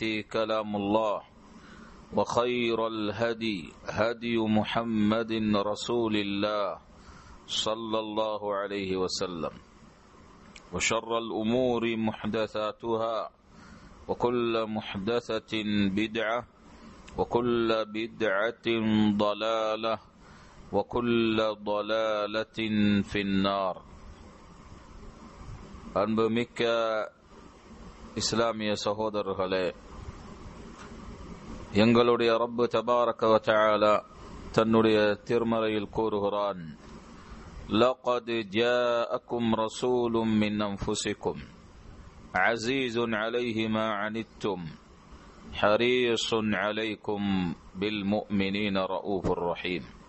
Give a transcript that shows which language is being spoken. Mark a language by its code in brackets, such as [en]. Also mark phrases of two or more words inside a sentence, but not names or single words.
[ar] كلام الله وخير الهدي هدي محمد رسول الله صلى الله عليه وسلم وشر الأمور محدثاتها وكل محدثة بدعة وكل بدعة ضلالة وكل ضلالة في النار. [ta] அன்புமிக்க இஸ்லாமிய சகோதரர்களே, எங்களுடைய ரப்பு [ar] تبارك وتعالى [ta] தன்னுடைய திருமறையில் கூறுகிறான், [ar] لقد جاءكم رسول من أنفسكم عزيز عليه ما عنتم حريص عليكم بالمؤمنين رءوف رحيم.